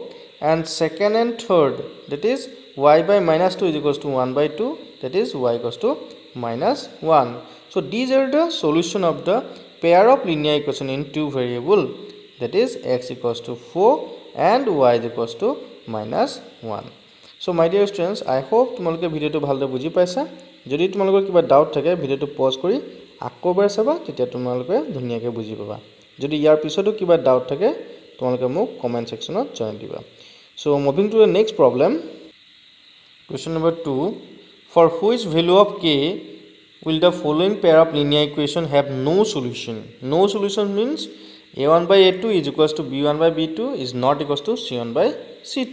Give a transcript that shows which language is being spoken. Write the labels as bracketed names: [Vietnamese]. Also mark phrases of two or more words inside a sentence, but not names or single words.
[English] And second and third, that is y by minus 2 is equals to 1 by 2, that is y equals to minus 1. So these are the solution of the pair of linear equation in two variable, that is x equals to 4 and y is equals to minus 1. So my dear students, I hope [Assamese] তোমালোকে ভিডিঅ'টো ভালদৰে বুজি পাইছা. যদি তোমালোকৰ কিবা ডাউট থাকে [English] video pause [Assamese] কৰি আকৌবাৰ চাবা, তেতিয়া তোমালোকে ধুনিয়াকৈ বুজি পাবা। যদি ইয়াৰ পিছতো কিবা ডাউট থাকে তোমালোকে মোক [English] comment section join [Assamese] দিবা। [English] So moving to the next problem, question number 2, for which value of k will the following pair of linear equation have no solution? No solution means a1 by a2 is equals to b1 by b2 is not equals to c1 by c2.